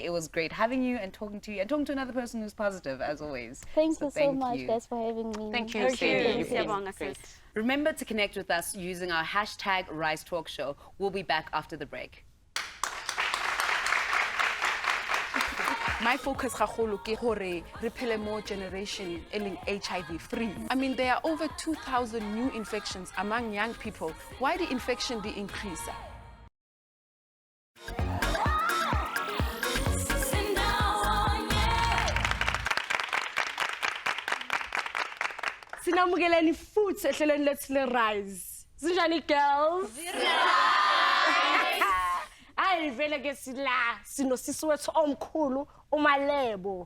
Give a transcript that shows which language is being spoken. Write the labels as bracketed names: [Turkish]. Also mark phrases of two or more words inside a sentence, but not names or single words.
[English] It was great having you and talking to you and talking to another person who's positive, as always. Thank you so much, guys, for having me. Thank you, Sadie. [Zulu] Siyabonga, sis. [English] Remember to connect with us using our hashtag Rise Talk Show. We'll be back after the break. My focus [Tswana] gagolo ke gore re phele mo generation e leng [English] HIV free. I mean, there are over 2,000 new infections among young people. Why the infection the increase? [Zulu] Sinamukeleni futhi ehlelweni lethu le Rise. Sinjani girls? Hayi vele ke sila sinosisi wethu omkhulu umalebo.